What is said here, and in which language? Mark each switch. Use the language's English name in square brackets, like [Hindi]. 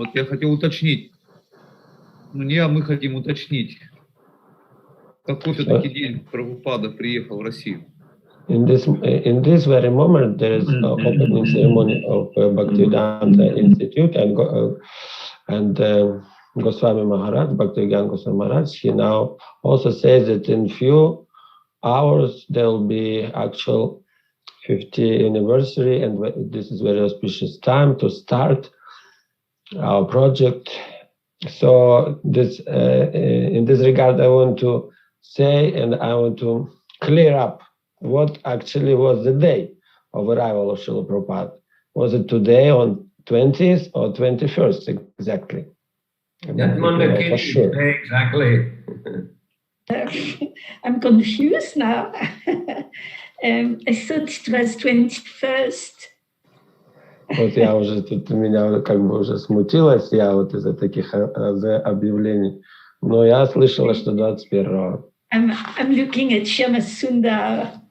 [Russian] Вот я хотел уточнить. Мы хотим уточнить. Какой все-таки день Прабхупада приехал в Россию? [English] In this very moment, there is an opening ceremony of Bhaktivedanta Institute, and Goswami Maharaj, Bhaktivedanta Goswami Maharaj, he now also says that in few hours there will be actual 50th anniversary, and this is very auspicious time to start our project. So this, in this regard, I want to say, and I want to clear up what actually was the day of arrival of Srila Prabhupada. Was it today on 20th or 21st exactly? That Mandakini, sure. Exactly. I'm confused now. I thought it was 21st. [Russian] Вот я уже тут, меня как бы уже смутилась, я вот из-за таких объявлений. Но я слышала, что 21-го. [English] I'm looking at Shama Sundar.